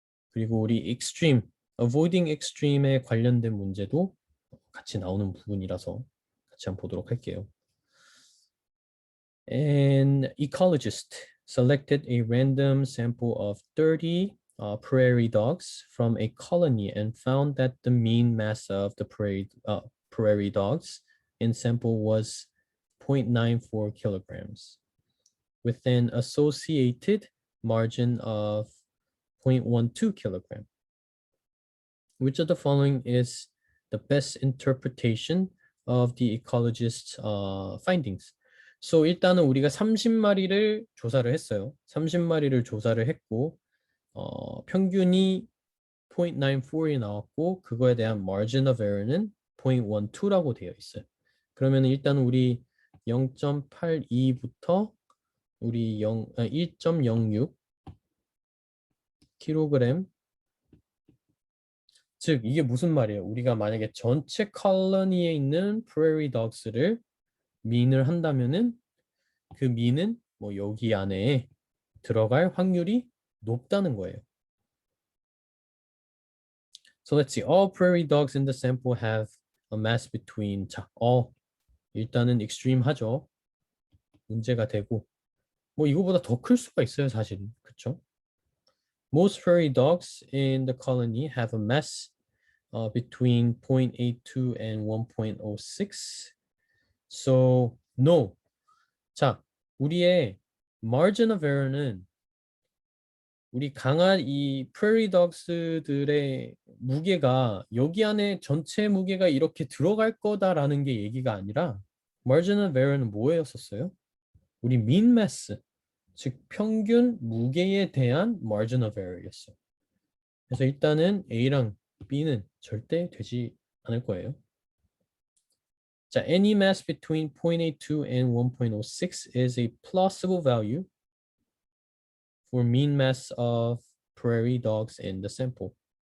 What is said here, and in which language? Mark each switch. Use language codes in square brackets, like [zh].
[ko] 그리고 우리 [en] extreme, avoiding extreme [ko] 에 관련된 문제도 같이 나오는 부분이라서 같이 한번 보도록 할게요. [en] An ecologist selected a random sample of 30 prairie dogs from a colony and found that the mean mass of the prairie dogs in sample was 0.94 kilograms, with an associated margin of 0.12 kilogram. Which of the following is the best interpretation of the ecologist's findings? [ko] So 일단은 우리가 30마리를 조사를 했어요. 30마리를 조사를 했고 평균이 0.94이 나왔고 그거에 대한 margin of error는 0.12라고 되어 있어요. 그러면 일단 우리 0.82부터 우리 1.06 kg 즉 이게 무슨 말이에요? 우리가 만약에 전체 컬러니에 있는 프레리 덕스를 민을 한다면은 그 민은 뭐 여기 안에 들어갈 확률이 높다는 거예요. [en] So let's see. All prairie dogs in the sample have a mass between [ko] 자, 일단은 extreme 하죠. 문제가 되고 뭐 이거보다 더 클 수가 있어요, 사실은. 그렇죠? [en] Most prairie dogs in the colony have a mass between 0.82 and 1.06. So no. [ko] 자, 우리의 margin of error는 우리 강한 이 prairie dogs들의 무게가 여기 안에 전체 무게가 이렇게 들어갈 거다라는 게 얘기가 아니라 margin of error는 뭐였었어요? 우리 mean mass, 즉 평균 무게에 대한 margin of error였어요. 그래서 일단은 A랑 B는 절대 되지 않을 거예요. [en] 자, any mass between 0.82 and 1.06 is a plausible value for mean mass of prairie dogs in the sample.